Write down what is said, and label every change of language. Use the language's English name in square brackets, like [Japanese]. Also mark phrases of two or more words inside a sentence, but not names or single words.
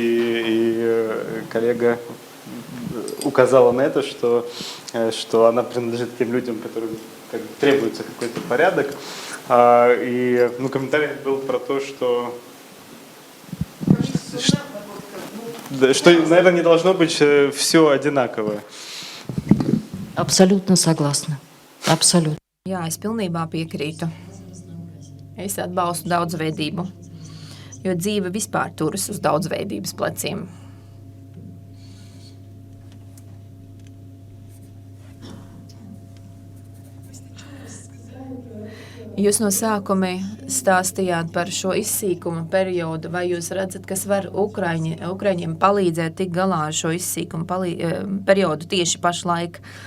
[Russian] И коллега указала на это, что она принадлежит тем людям, которым требуется какой-то порядок. И комментарий был про то, что, наверное, не должно быть все одинаковое. Абсолютно согласна. Абсолютно. [Latvian] Jā, es pilnībā piekrītu. Es atbalstu daudzveidību, jo dzīve vispār turas uz daudzveidības pleciem. Jūs no sākuma stāstījāt par šo izsīkuma periodu, vai jūs redzat, kas var Ukraiņiem palīdzēt tikt galā ar šo izsīkuma periodu tieši pašlaik?